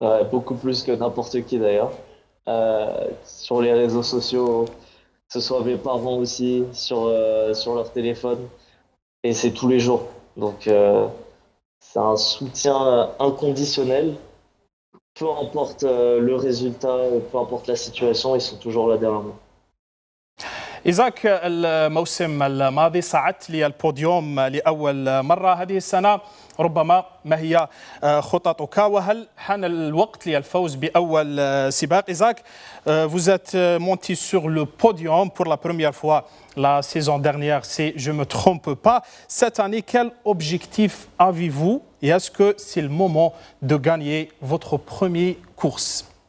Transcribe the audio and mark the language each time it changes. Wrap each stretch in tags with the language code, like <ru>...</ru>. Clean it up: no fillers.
<fr>Beaucoup plus que n'importe qui d'ailleurs. Sur les réseaux sociaux, que ce soit mes parents aussi, sur leur téléphone. Et c'est tous les jours. Donc c'est un soutien inconditionnel. Peu importe le résultat, peu importe la situation, ils sont toujours là derrière moi.</fr> <ar>إيزاك، الموسم الماضي صعدت للبوديوم لأول مرة. هذه السنة ربما ما هي خططك وهل حان الوقت للفوز بأول سباق؟</ar> <fr>إيزاك, vous êtes monté sur le podium pour la première fois la saison dernière, si je ne me trompe pas. Cette année, quel objectif avez-vous et est-ce que c'est le moment de gagner votre première course?</fr>